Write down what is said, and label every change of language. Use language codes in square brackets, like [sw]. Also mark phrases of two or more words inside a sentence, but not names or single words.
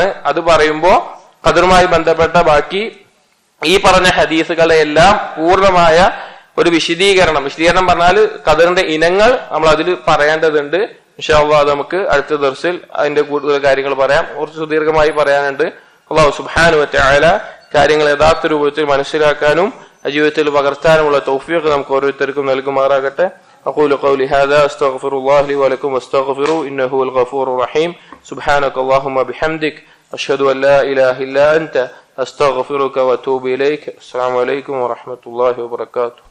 [ml] അത് പറയുമ്പോൾ ഖദറുമായി ബന്ധപ്പെട്ട ബാക്കി ഈ പറഞ്ഞ ഹദീസുകളെ എല്ലാം പൂർണ്ണമായ ഒരു വിശദീകരണം പറഞ്ഞാൽ ഖദറിന്റെ ഇനങ്ങൾ നമ്മൾ അതിൽ പറയേണ്ടതുണ്ട്. [ar] إن شاء الله [ml] അത് നമുക്ക് അടുത്ത ദർസിൽ അതിന്റെ കൂടുതൽ കാര്യങ്ങൾ പറയാം. കുറച്ച് സുദീർഘമായി പറയാനുണ്ട്. [ar] الله سبحانه وتعالى [ml] കാര്യങ്ങൾ യഥാർത്ഥ രൂപത്തിൽ മനസ്സിലാക്കാനും ജീവിതത്തിൽ പകർത്താനുമുള്ള തൗഫീഖ് നമുക്ക് ഓരോരുത്തർക്കും നൽകുമാറാകട്ടെ. [ar] أقول قولي هذا أستغفر الله لي ولكم واستغفروا إنه هو الغفور الرحيم. سبحانك اللهم بحمدك أشهد أن لا إله إلا أنت أستغفرك وأتوب إليك. السلام عليكم ورحمة الله وبركاته.